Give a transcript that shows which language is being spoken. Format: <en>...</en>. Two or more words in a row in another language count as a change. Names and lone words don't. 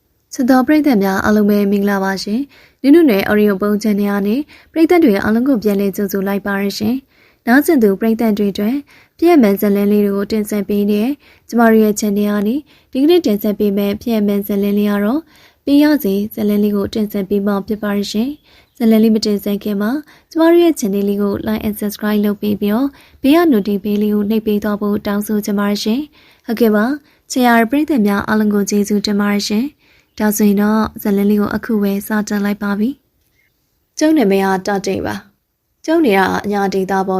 <my>စတော်ပရိသတ်များအားလုံးပဲမင်္ဂလာပါရှင်။နုနုနယ်အော်ရီယိုပုံချန်နယ်ကနေပရိသတ်တွေအားလုံးကိုပြန်လည်ကြိုဆိုလိုက်ပါရရှင်။နောက်ဆက်သူပရိသတ်တွေအတွက်ပြည့်မှန်ဇလန်းလေးတွေကိုတင်ဆက်ပေးနေကျမတို့ရဲ့ channel ကနေဒီကနေ့တင်ဆက်ပေးမယ့်ပြည့်မှန်ဇလန်းလေး ကတော့ပြရစီဇလန်းလေးကိုတင်ဆက်ပေးမှဖြစ်ပါရရှင်။ဇလန်းလေးမတင်ဆက်ခင်မှာကျမတို့ရဲ့ channel လေးကို</my> <en>like and subscribe</en> <my>လုပ်ပေးပြီးတော့ဘေးက notification လေးကိုနှိပ်ပေးတော့ဖို့တောင်းဆိုချင်ပါရှင်။ဟုတ်ကဲ့ပါ။ချ စ်ရပရိသတ်များအားလုံးကိုကျေးဇူးတင်ပါရှင်။ဒါဆိုရင်တော့ဇလန်းလေးကိုအခုပဲစတင်လိုက်ပါပြီ။ကျုံနာမည်ကတတိတ်ပါ။ကျုံနေတာအညာဒေတာပေါ့</my>